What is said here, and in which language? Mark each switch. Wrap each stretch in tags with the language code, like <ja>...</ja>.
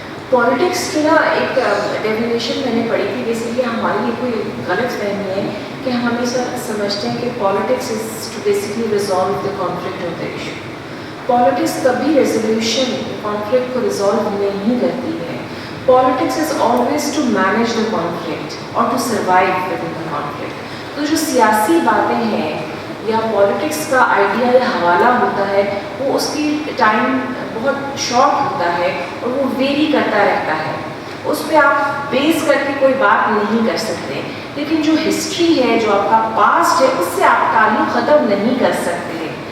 <ur>Politics کی نا ایک ڈیفینیشن میں نے پڑھی تھی. بیسکلی ہمارے لیے کوئی غلط فہمی ہے کہ ہم ہمیشہ سمجھتے ہیں کہ</ur> <en>Politics is to basically resolve the conflict of the issue.</en> <ur>Politics کبھی ریزولوشن کانفلکٹ کو ریزالو نہیں کرتی ہے.</ur> <en>Politics is always to manage the conflict اور to survive within the conflict.</en> <ur>تو جو سیاسی باتیں ہیں یا پالیٹکس کا آئیڈیا یا حوالہ ہوتا ہے وہ اس کی ٹائم بہت شارٹ ہوتا ہے اور وہ ویری کرتا رہتا ہے. اس پہ آپ بیس کر کے کوئی بات نہیں کر سکتے. لیکن جو ہسٹری ہے، جو آپ کا پاسٹ ہے، اس سے آپ تعلق ختم نہیں کر سکتے.</ur>